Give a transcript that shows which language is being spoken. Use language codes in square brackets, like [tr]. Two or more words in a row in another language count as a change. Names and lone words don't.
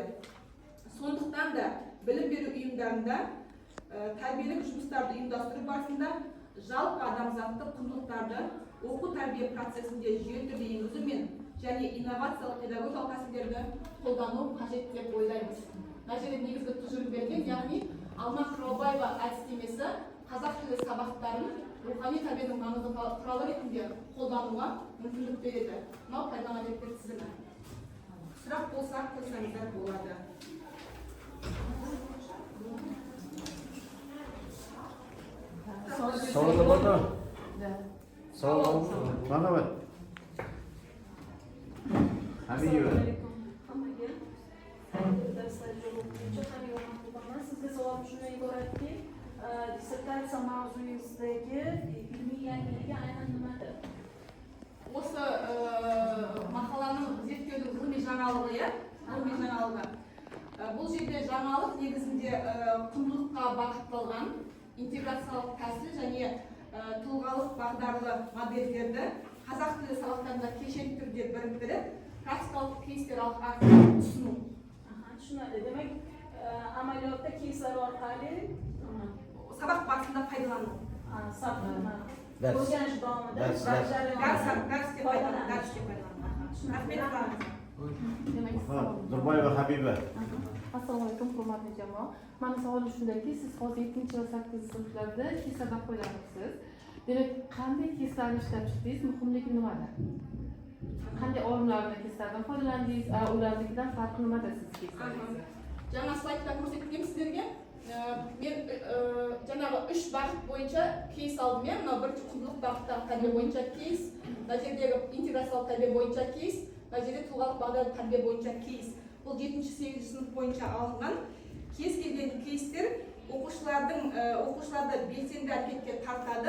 [kk] Сондықтан да білім беру ұйымдарында тәрбиелік жұмыстарды ұйымдастыру барысында жалпы адамзаттық құндылықтарды оқу тәрбие процесінде жүйелі түрде енгізу мен және инновациялық педагогикалық тәсілдерді қолдану қажет деп ойлаймыз. Мына жерде негізгі тұжырым берген, яғни Алма Қыраубаева әдістемесі қазақ тілі сабақтарын рухани тәрбиенің маңызды құралы ретінде қолдануға мүмкіндік береді. Мынау пайдалану әдеттер тізімі. Сұрақ болса қойсаңыздар болады. [uz] Savol bormi? Savol mana bu. Hamiyeva. Sizga savolim shundan iboratki, dissertatsiya mavzuingizidagi ilmiy yangiligi aynan nimadir? [kk] Осы мақаланың зерттеудің ғылыми жаңалығы, ғылыми жаңалығы. Бұл жерде жаңалық негізінде құндылыққа бағытталған интеграциялық тәсіл және тұлғалық бағдарлы модельдерді қазақ тілі сабақтарында кешенді түрде біріктіріп, практикалық кейстер арқылы ұсыну. [uz] Tushunadi. Demak, amaliyotda keyslar orqali [kk] Сабақ барысында пайдалану. [uz] O'rganish davomida Darsda пайдалану. Nurboyeva Habiba. Assalomu alaykum, hurmatli jamoa. Meni savolim shundaki, siz hozir 7 va 8 sinflarda keyslardan foydalanasiz. Demak, qanday keyslarni ishlab chiqdingiz? Muhimligi nimada? Qanday olimlarning keyslardan foydalandingiz? Ularnikidan farqi nimada siz keyslarning? [kk] Жаңа слайдта көрсеткен сіздерге. Мен жаңағы 3 бағыт бойынша кейс алдым. Мына бірінші құндылық бағыттағы тәрбие бойынша кейс, мына жердегі интеграциялық тәрбие бойынша кейс, мына жерде тұлғалық бағдарлы тәрбие бойынша кейс. Бұл 7-8 сынып бойынша алынған. Кез келген кейстер оқушыларды белсенді әрекетке тартады.